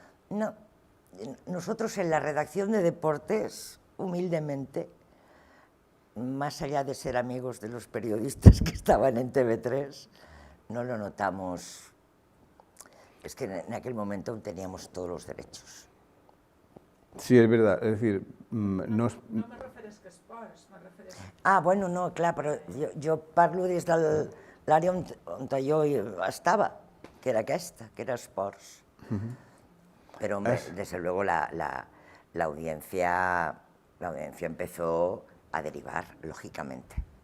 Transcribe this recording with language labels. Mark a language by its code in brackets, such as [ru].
[es] No, nosotros en la redacción de deportes, humildemente, más allá de ser amigos de los periodistas que estaban en TV3, no lo notamos. Es que en aquel momento teníamos todos los derechos. Sí, es verdad. Es decir, no [ca] me refereix que esports, me refereix... Bueno, no, clar, però jo parlo des de l'àrea on jo estava, que era aquesta, que era esports. [es] Pero, hombre, desde luego la audiencia empezó a derivar, lógicamente.